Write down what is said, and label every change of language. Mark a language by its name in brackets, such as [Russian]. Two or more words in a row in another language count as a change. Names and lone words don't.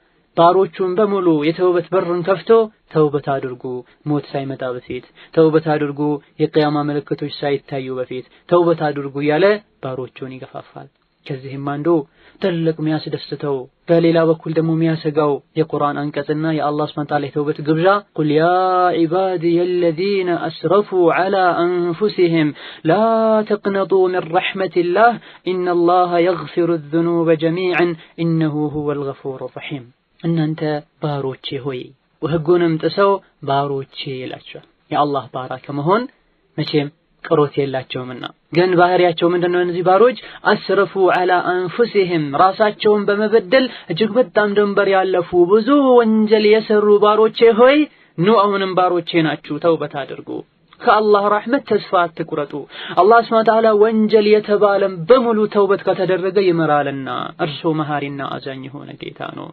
[Amharic] ባሮቹን በሙሉ የተውበት በሩን ከፍቶ ተውበት አድርጉ ሞት ሳይመጣ በፊት፣ ተውበት አድርጉ የቂያማ ምልክቶች ሳይታዩ በፊት ተውበት አድርጉ ያለ ባሮቹን ይገፋፋል። ከዚህም አንዱ ትልቅ የሚያስደስተው በሌላ በኩል ደግሞ የሚያሰጋው የቁርአን አንቀጽና የአላህ [Arabic] سبحانه وتعالى [Amharic] የተውበት ግብዣ [Arabic] قل يا عبادي الذين أسرفوا على أنفسهم لا تقنطوا من رحمة الله إن الله يغفر الذنوب جميعا إنه هو الغفور الرحيم። [Amharic] እናንተ ባሮቼ ሆይ ወህጉንም ጥሰው ባሮቼ ይላችኋል። የአላህ ባራ ከመሆን መቼም ቅሮት የላቸውምና ግን ባህሪያቸው ምንድነው እነዚህ ባሮች [Arabic] أسرفوا على أنفسهم [Amharic] ራሳቸውን በመበደል እጅግ በጣም ድንበር ያለፉ ብዙ ወንጀል የሰሩ ባሮቼ ሆይ ኑ አሁንም ባሮቼ ናችሁ ተውበት አድርጉ ከአላህ ረህመት ተስፋ አትቁረጡ አላህ [Arabic] سبحانه وتعالى [Amharic] ወንጀል የተባለም በሙሉ ተውበት ከተደረገ ይመራልና እርሱ መሐሪና አዛኝ የሆነ ጌታ ነው